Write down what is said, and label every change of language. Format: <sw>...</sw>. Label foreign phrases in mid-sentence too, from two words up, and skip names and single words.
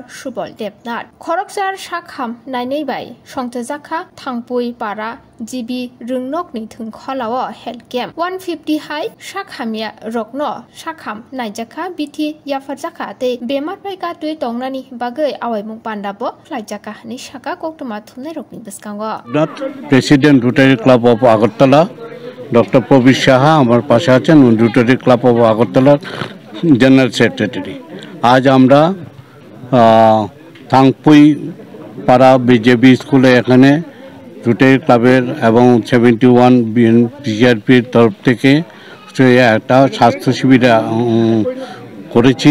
<trp>Subol Debnath Khorokjar sakham naineibai songjakha thangpui para GB Rungnokni thungkholao</trp> <en>health camp</en> <trp>150 high sakhamia rokno sakham naijaka bithi yafarjaka te bemar paika tui tongnani bagai awaimung pandabo khlaijaka ni saka koktuma thumnai rokni biskango</trp> <en>President Rotary Club of Agartala Dr.</en> <bn>Probir Saha আমার পাশে আছেন</bn> <en>Rotary Club of Agartala General Secretary</en> <bn>আজ আমরা থাংপুই পাড়া বিজেপি স্কুলে এখানে রোটারি ক্লাবের এবং 71 বিজিআরপির তরফ থেকে একটা স্বাস্থ্য শিবির করেছি।</bn>